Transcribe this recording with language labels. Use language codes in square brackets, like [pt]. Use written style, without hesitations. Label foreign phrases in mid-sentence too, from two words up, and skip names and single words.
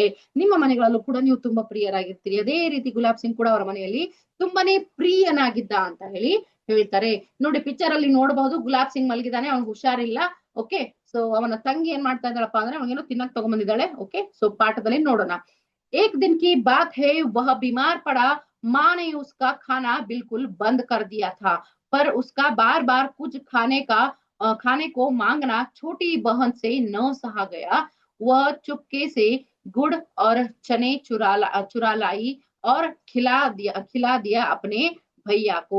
[kn] ನಿಮ್ಮ ಮನೆಗಳಲ್ಲೂ ಕೂಡ ನೀವು ತುಂಬಾ ಪ್ರಿಯರಾಗಿರ್ತೀರಿ. ಅದೇ ರೀತಿ ಗುಲಾಬ್ ಸಿಂಗ್ ಕೂಡ ಅವರ ಮನೆಯಲ್ಲಿ ತುಂಬಾನೇ ಪ್ರಿಯನಾಗಿದ್ದ ಅಂತ ಹೇಳ್ತಾರೆ. ನೋಡಿ, ಪಿಕ್ಚರ್ ಅಲ್ಲಿ ನೋಡಬಹುದು, ಗುಲಾಬ್ ಸಿಂಗ್ ಮಲಗಿದಾನೆ, ಅವ್ನಿಗೆ ಹುಷಾರಿಲ್ಲ. [en] okay, so [kn] ಅವನ ತಂಗಿ ಏನ್ ಮಾಡ್ತಾ ಇದ್ದಾಳಪ್ಪ ಅಂದ್ರೆ ಅವನಿಗೇನೋ ತಿನ್ನಕ್ ತಗೊಂಡ್ಬಂದಿದ್ದಾಳೆ. [en] okay, so [kn] ಪಾಠದಲ್ಲಿ ನೋಡೋಣ. [hi] एक दिन की बात है, वह बीमार पड़ा. माँ ने उसका खाना बिल्कुल बंद कर दिया था, पर उसका बार बार कुछ खाने को मांगना छोटी बहन से न सहा गया. वह चुपके से गुड़ और चने चुरा लाई और खिला दिया अपने भैया को.